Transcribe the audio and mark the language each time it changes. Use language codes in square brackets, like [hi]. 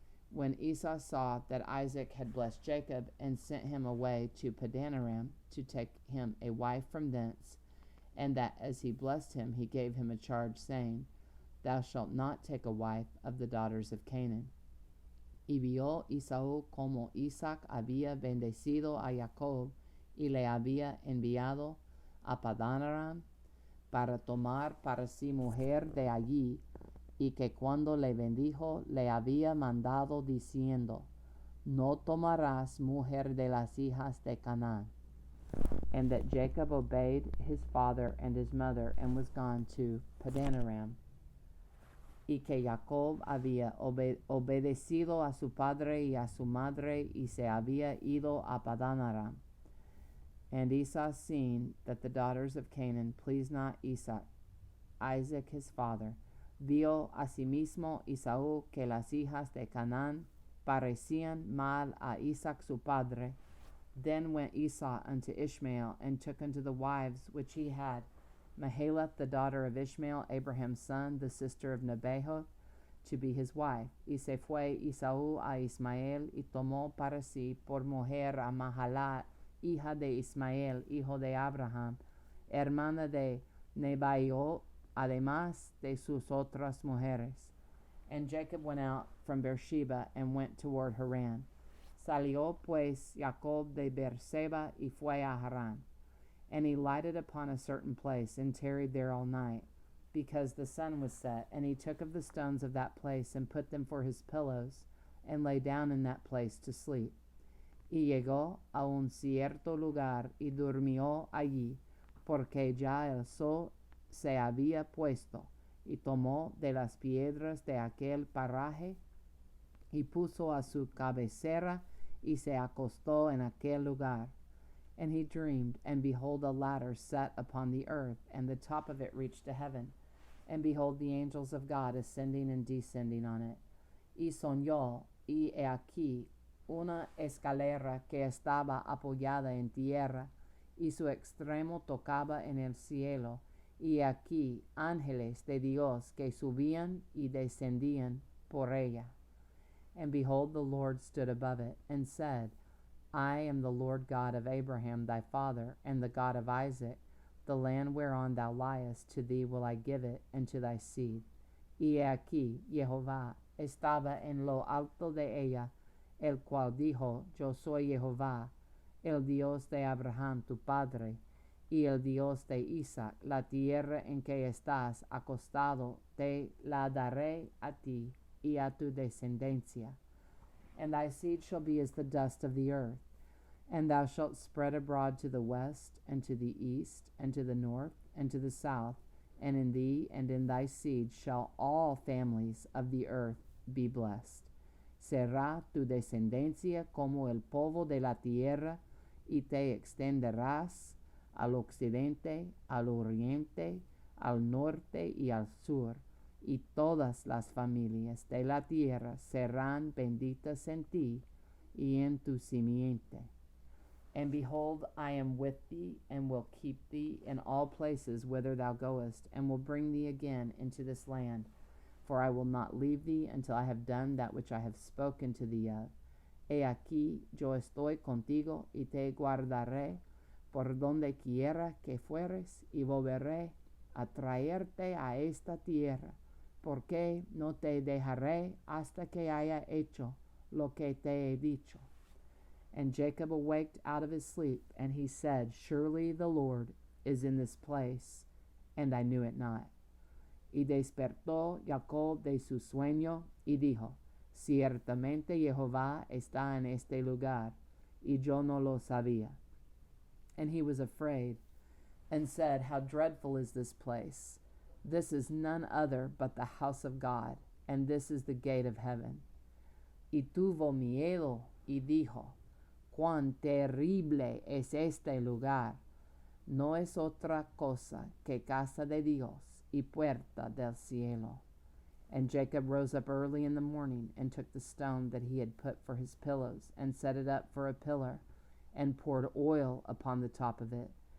[en] When Esau saw that Isaac had blessed Jacob, and sent him away to Padanaram to take him a wife from thence, and that as he blessed him, he gave him a charge, saying, Thou shalt not take a wife of the daughters of Canaan. [es] Y vio Esaú como Isaac había bendecido a Jacob, y le había enviado a Padanaram para tomar para sí mujer de allí, y que cuando le bendijo, le había mandado diciendo, No tomarás mujer de las hijas de Canaán. [en] And that Jacob obeyed his father and his mother, and was gone to Padanaram. [es] Y que Jacob había obedecido a su padre y a su madre, y se había ido a Padanaram. [en] And Esau, seeing that the daughters of Canaan pleased not Isaac his father, [es] vio asimismo Esaú que las hijas de Canaán parecían mal a Isaac su padre. [en] Then went Esau unto Ishmael, and took unto the wives which he had Mahalath, the daughter of Ishmael, Abraham's son, the sister of Nebaioth, to be his wife. [es] Y se fue Esaú a Ismael, y tomó para sí por mujer a Mahalath, hija de Ismael, hijo de Abraham, hermana de Nebaioth, además de sus otras mujeres. [en] And Jacob went out from Beersheba, and went toward Haran. [es] Salió pues Jacob de Beerseba, y fue a Haran. [en] And he lighted upon a certain place, and tarried there all night, because the sun was set. And he took of the stones of that place, and put them for his pillows, and lay down in that place to sleep. [es] Y llegó a un cierto lugar, y durmió allí, porque ya el sol se había puesto. Y tomó de las piedras de aquel paraje, y puso a su cabecera, y se acostó en aquel lugar. [en] And he dreamed, and behold, a ladder set upon the earth, and the top of it reached to heaven. And behold, the angels of God ascending and descending on it. [es] Y soñó, y he aquí una escalera que estaba apoyada en tierra, y su extremo tocaba en el cielo, y aquí ángeles de Dios que subían y descendían por ella. [en] And behold, the Lord stood above it, and said, I am the Lord God of Abraham thy father, and the God of Isaac. The land whereon thou liest, to thee will I give it, and to thy seed. [es] Y he aquí, Jehová estaba en lo alto de ella, el cual dijo, Yo soy Jehová, el Dios de Abraham tu padre, y el Dios de Isaac. La tierra en que estás acostado te la daré a ti y a tu descendencia. [en] And thy seed shall be as the dust of the earth. And thou shalt spread abroad to the west, and to the east, and to the north, and to the south, and in thee and in thy seed shall all families of the earth be blessed. [es] Será tu descendencia como el polvo de la tierra, y te extenderás al occidente, al oriente, al norte y al sur, y todas las familias de la tierra serán benditas en ti y en tu simiente. [en] And behold, I am with thee, and will keep thee in all places whither thou goest, and will bring thee again into this land. For I will not leave thee until I have done that which I have spoken to thee of. [es] He aquí, yo estoy contigo, y te guardaré por donde quiera que fueres, y volveré a traerte a esta tierra, porque no te dejaré hasta que haya hecho lo que te he dicho. [en] And Jacob awaked out of his sleep, and he said, Surely the Lord is in this place, and I knew it not. [es] Y despertó Jacob de su sueño, y dijo, Ciertamente Jehová está en este lugar, y yo no lo sabía. [en] And he was afraid, and said, How dreadful is this place! This is none other but the house of God, and this is the gate of heaven. [es] Y tuvo miedo, y dijo, Cuán terrible es este lugar. No es otra cosa que casa de Dios y puerta del cielo. [en] And Jacob rose up early in the morning, and took the stone that he had put for his pillows, and set it up for a pillar, and poured oil upon the top of it.